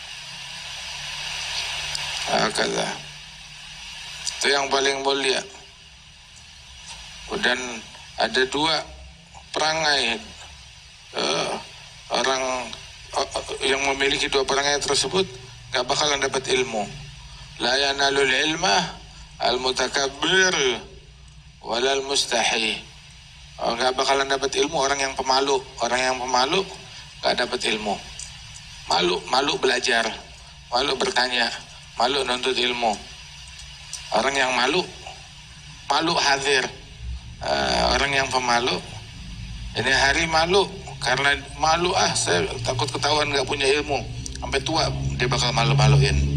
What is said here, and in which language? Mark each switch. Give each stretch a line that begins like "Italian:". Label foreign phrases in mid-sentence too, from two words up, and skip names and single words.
Indonesian: Hakala. Itu yang paling mulia. Dan ada dua perangai orang yang memiliki dua perangai tersebut nggak bakalan dapat ilmu.
Arabic: لا ينال العلم المتكبر ولا المستحي.
Indonesian: Nggak bakalan dapat ilmu orang yang pemalu. Orang yang pemalu nggak dapat ilmu. Malu belajar, malu bertanya, malu nuntut ilmu. Orang yang malu hadir. Orang yang pemalu, ini hari malu karena malu, saya takut ketahuan nggak punya ilmu, sampai tua dia bakal malu-maluin.